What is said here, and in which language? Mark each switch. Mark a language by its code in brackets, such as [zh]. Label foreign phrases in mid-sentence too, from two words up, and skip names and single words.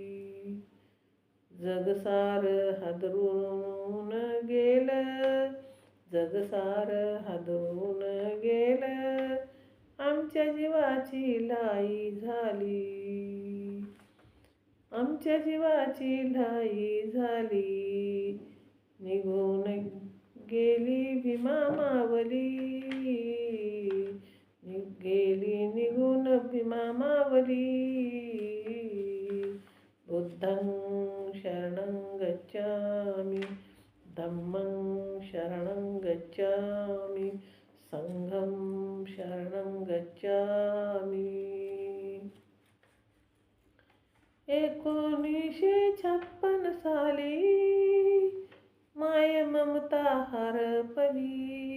[mr] जगसार हादरून गेलं, जगसार हादरून गेलं, आमच्या जीवाची लाई झाली, आमच्या जीवाची लाई झाली. निघून गेली भीमा मावली, गेली निघून भीमा मावली. [sa] बुद्धं शरणं गच्छामि, धम्मं शरणं गच्छामि, संघं शरणं गच्छामि. [mr] 1956 साली माय ममता हरपली.